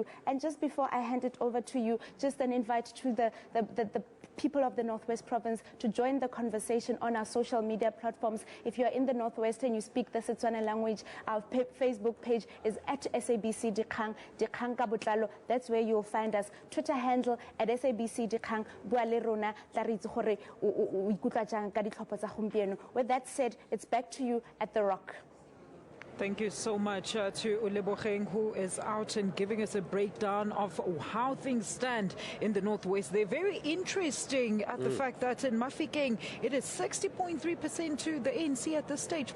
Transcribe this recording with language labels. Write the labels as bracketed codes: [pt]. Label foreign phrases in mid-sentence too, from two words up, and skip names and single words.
[en] And just before I hand it over to you, just an invite to the people of the Northwest Province to join the conversation on our social media platforms. If you're in the Northwest and you speak the Tshwane language, our Facebook page is at SABC Dikgang ka Botlalo. That's where you'll find us. Twitter handle at SABC Dikgang. [tn] Bua le rona tla re itse gore o ikutlwa jang ka ditlhopho tsa gompieno. [en] With that said, it's back to you at the Rock. Thank you so much to Uleboheng, who is out and giving us a breakdown of how things stand in the Northwest. They're very interesting at the fact that in Mafikeng, it is 60.3% to the ANC at this stage.